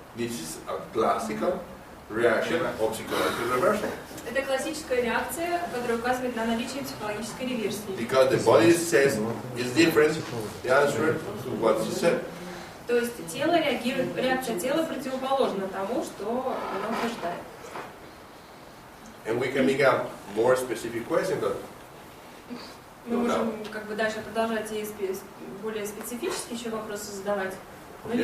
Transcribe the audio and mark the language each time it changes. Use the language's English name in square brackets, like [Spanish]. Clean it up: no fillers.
[English] This is a classical reaction of psychological reversal. [Russian] Это классическая реакция, которая указывает на наличие психологической реверсии. [English] Because the body says it's different, the answer to what she said. [Russian] То есть тело реагирует, реакция тела противоположна тому, что оно утверждает. [English] And we can make a more specific question, but [Russian] Мы можем дальше продолжать и более специфические еще вопросы задавать, но не